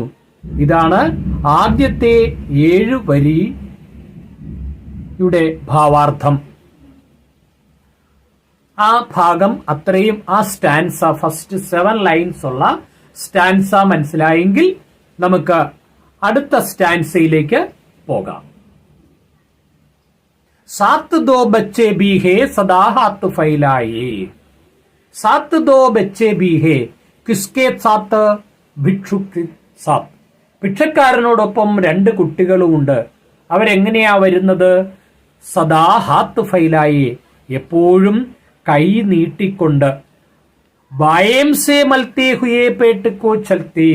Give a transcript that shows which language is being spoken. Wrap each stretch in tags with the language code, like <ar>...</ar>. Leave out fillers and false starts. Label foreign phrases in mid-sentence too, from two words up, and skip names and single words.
<ml>ഇതാണ് ആദ്യത്തെ 7 വരിയുടെ ഭാവാർത്ഥം. ആ ഭാഗം അത്രയും, ആ സ്റ്റാൻസ,</ml> <en>first 7 lines</en> <ml>ഉള്ള സ്റ്റാൻസ മനസ്സിലായെങ്കിൽ നമുക്ക് അടുത്ത സ്റ്റാൻസയിലേക്ക് പോകാം.</ml> <hi>सात दो बच्चे भी है सदा हाथ फैलाए. सात दो बच्चे भी है किसके साथ? भिक्षुक साथ.</hi> <ml>ഭിക്ഷക്കാരനോടൊപ്പം 2 കുട്ടികളുമുണ്ട്. അവരെങ്ങനെയാ വരുന്നത്?</ml> <hi>सदा हाथ फैलाए</hi> <ml>എപ്പോഴും കൈ നീട്ടിക്കൊണ്ട്.</ml> <hi>बाएँ से मलते हुए पेट को चलते.</hi>